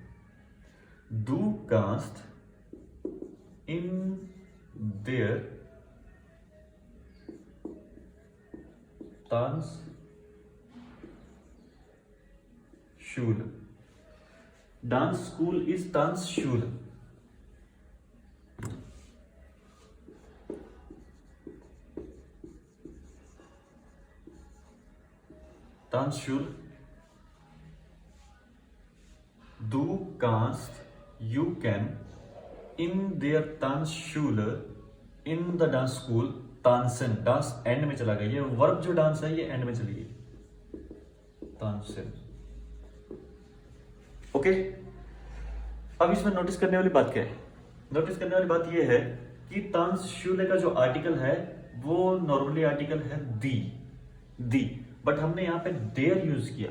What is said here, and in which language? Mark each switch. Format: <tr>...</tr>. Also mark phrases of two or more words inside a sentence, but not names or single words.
<de>du kannst in der Tanz Schul,</de> <en>dance school is</en> <de>Tanz Schul. Tanzschule, du kannst,</de> <en>you can,</en> <de>in der Tanzschule,</de> <en>in the dance school,</en> <de>tanzen,</de> <hi>डांस एंड में चला गया, ये वर्ब जो डांस है ये एंड में चली गई, tanzen। ओके, अब इसमें नोटिस करने वाली बात क्या है? नोटिस करने वाली बात ये है कि तांसशूले का जो आर्टिकल है वो नॉर्मली आर्टिकल है दी, बट हमने यहां पे देयर यूज किया।</hi>